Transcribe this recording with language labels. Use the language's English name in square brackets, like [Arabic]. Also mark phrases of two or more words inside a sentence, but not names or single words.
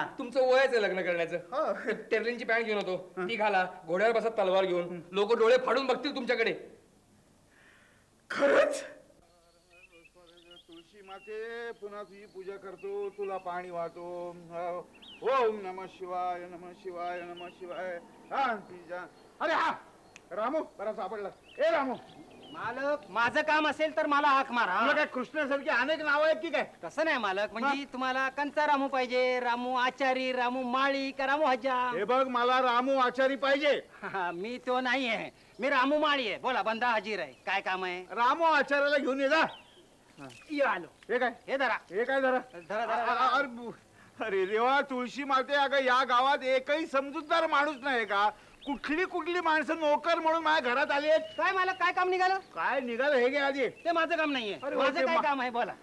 [Marathi] तुमचं वयच आहे लग्न करण्याचं. हो. टेर्लिनची पॅन्ट घेऊन होतो, ती घाला, घोड्यावर बसत तलवार घेऊन, लोक डोळे फाडून बघतील तुमच्याकडे. खरंच? तुळशी माते पुन्हा तुझी पूजा करतो, तुला पाणी वाहतो. [Sanskrit] ओम नमः शिवाय नमः शिवाय नमः शिवाय. [Marathi] अरे हा रामू बरा सापडला. ए रामू, मालक माझं काम असेल तर मला हाक मारा. तुला काय कृष्णासारखी अनेक नाव आहेत की काय? तसं नाही मालक, म्हणजे तुम्हाला कंचा रामू पाहिजे, रामू आचारी, रामू माळी का रामू हजाम? हे बघ मला रामू आचारी पाहिजे. मी तो नाही आहे, मी रामू माळी आहे. बोला, बंदा हजीर आहे. काय काम आहे? रामू आचार्याला घेऊन ये जा. ये आलो. हे काय? हे धरा. हे काय जरा धरा, धरा. अरे देवा, तुळशी माते, अगं या गावात एकही समजूतदार माणूस नाही का? कुठली माणसं नोकर म्हणून माझ्या घरात आली आहेत. काय मालक, काय काम निघालं? काय निघालं हे घे आधी. ते माझं काम नाहीये. अरे माझं काय काम आहे बोला.